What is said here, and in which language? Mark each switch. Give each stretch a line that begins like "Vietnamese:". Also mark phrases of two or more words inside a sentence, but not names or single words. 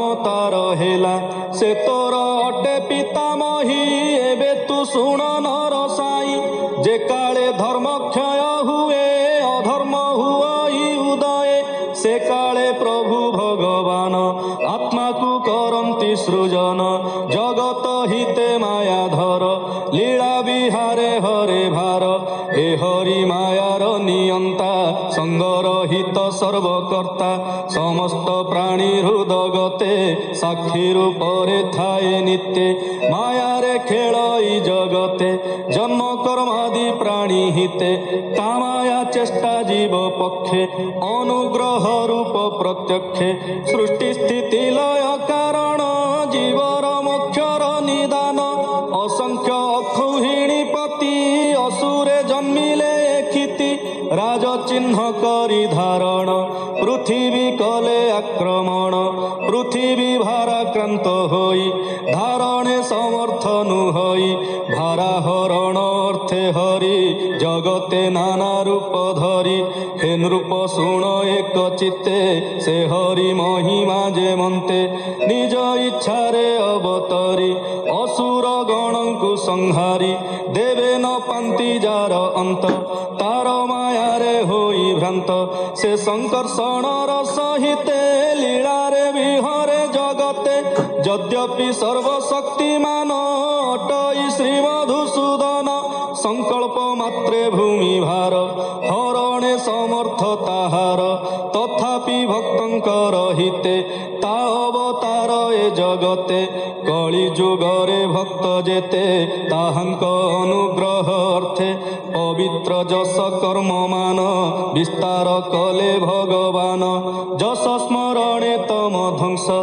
Odia: ତାର ହେଲା ସେ ତୋର ଅଟେ ପିତାମହୀ ଏବେ ତୁ ଶୁଣ ନର ସାଇ ଯେ କାଳେ ଧର୍ମ କ୍ଷୟ ହୁଏ ଅଧର୍ମ ହୁଇ ଉଦୟ ସେ କାଳେ ପ୍ରଭୁ ଭଗବାନ ଆତ୍ମା କୋ କରନ୍ତି ସୃଜନ ଜଗତ ହିତେ ମାୟାଧର ଲୀଳା ବିହାରେ ହରେ ଭାର ହେ ହରି ମାୟାର ନିୟନ୍ତା ସଙ୍ଗରହିତ ସର୍ବକର୍ତ୍ତା ସମସ୍ତ ପ୍ରାଣୀ ହୃଦଗତେ ସାକ୍ଷୀ ରୂପରେ ଥାଏ ନିତ୍ୟ ମାୟାରେ ଖେଳଇ ଜଗତେ ଜନ୍ମ କର୍ମାଦି ପ୍ରାଣୀ ହିତେ ତାମାୟା ଚେଷ୍ଟା ଜୀବ ପକ୍ଷେ ଅନୁଗ୍ରହ ରୂପ ପ୍ରତ୍ୟକ୍ଷେ ସୃଷ୍ଟି ସ୍ଥିତି ଲୟ କାରଣ ଜୀବର ମୋକ୍ଷର ନିଦାନ ଅସଂଖ୍ୟ ଅକ୍ଷୁହିଣୀ ପତି ଅସୁରେ ଜନ୍ମିଲେ କ୍ଷିତି ରାଜ ଚିହ୍ନ କରି ଧାରଣ ପୃଥ୍ୱୀ କଲେ ଆକ୍ରମଣ ପୃଥ୍ୱୀ ଭାରାକ୍ରାନ୍ତ ହୋଇ ଧାରଣେ ସମର୍ଥ ନୁହଇ ଭାରା ହରଣ ଅର୍ଥେ ହରି ଜଗତେ ନାନା ରୂପ ଧରି ହେ ନୃପ ଶୁଣ ଏକ ଚିତ୍ତେ ସେ ହରି ମହିମା ଯେ ମନ୍ତେ ନିଜ ଇଚ୍ଛାରେ ଅବତରି ଅସୁର ଗଣଙ୍କୁ ସଂହାରି ଦେବେ ନ ପାନ୍ତି ଯାର ଅନ୍ତ ତାର ମାୟାରେ ହୋଇ ଭ୍ରାନ୍ତ ସେ ସଙ୍କର୍ଷଣର ସହିତେ ଲୀଳାରେ ବିହରେ ଜଗତେ ଯଦ୍ୟପି ସର୍ବଶକ୍ତିମାନ ଅଟଇ ଶ୍ରୀମଧୁସୂଦନ ସଙ୍କଳ୍ପ ମାତ୍ରେ ଭୂମି ଭାର ହରଣେ ସମର୍ଥ ତାହାର ତଥାପି ଭକ୍ତଙ୍କର ହିତେ ତା ଅବତାର ଏ ଜଗତେ କଳି ଯୁଗରେ ଭକ୍ତ ଯେତେ ତାହାଙ୍କ ଅନୁଗ୍ରହ ଅର୍ଥେ ପବିତ୍ର ଯଶ କର୍ମ ମାନ ବିସ୍ତାର କଲେ ଭଗବାନ ଯଶ ସ୍ମରଣେ ତମ ଧ୍ୱଂସ